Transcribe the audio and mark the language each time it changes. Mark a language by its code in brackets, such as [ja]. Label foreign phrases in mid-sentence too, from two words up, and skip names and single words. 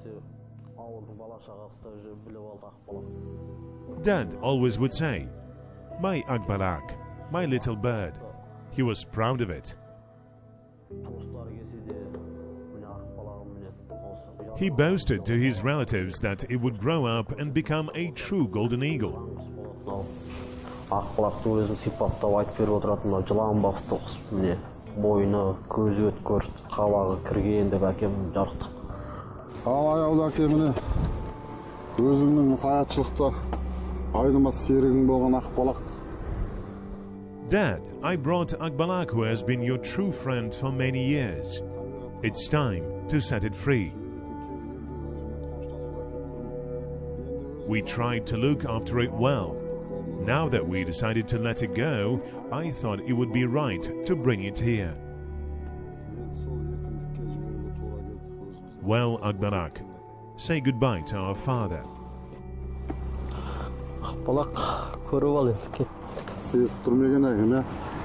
[en] Dad always would say, "My Akbalak, my little bird." He was proud of it. He boasted to his relatives that it would grow up and become a true golden eagle. [kk] Ақбалақты өзін сипаттап айтып беріп отыратын, жылан басты міне бойына көзі өткір, қабағы кірген деп әкем жарықтық. Аяулы әкеміне өзіңнің саятшылықта айнымас серігің болған Ақбалақ. [en] Dad, I brought Akbalak, who has been your true friend for many years. It's time to set it free. We tried to look after it well. Now that we decided to let it go, I thought it would be right to bring it here. Well, Akbalak, say goodbye to our father. [kk] Ақбалақ көріп ал енді кеттік. Сезіп тұрмеген әкем, ә?